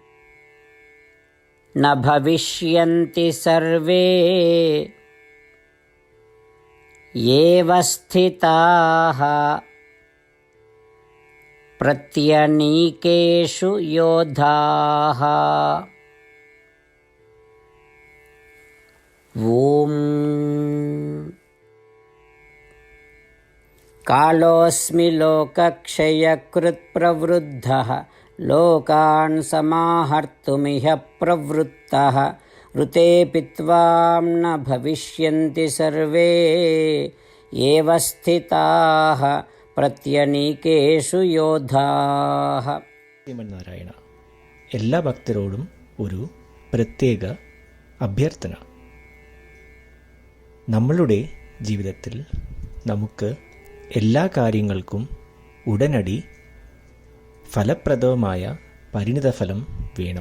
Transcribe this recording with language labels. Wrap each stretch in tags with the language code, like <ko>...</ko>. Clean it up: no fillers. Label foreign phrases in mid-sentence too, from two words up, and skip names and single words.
<sa>ന ഭവിഷ്യന്തി സർവേ യേവ സ്ഥിതാഃ പ്രത്യനീകേഷു യോദ്ധാഃ. ഓം कालोऽस्मि लोकक्षयकृत् प्रवृद्धः लोकान् समाहर्तुमिह प्रवृत्तः ऋतेऽपि त्वां न भविष्यन्ति सर्वे एव स्थिताः പ്രത്യനീകേഷു യോദ്ധാഃ.</sa> <ml>ശ്രീമന്നാരായണ, എല്ലാ ഭക്തരോടും ഒരു പ്രത്യേക അഭ്യർത്ഥന. നമ്മളുടെ ജീവിതത്തിൽ നമുക്ക് എല്ലാ കാര്യങ്ങൾക്കും ഉടനടി ഫലപ്രദമായ പരിണിതഫലം വേണം.</ml>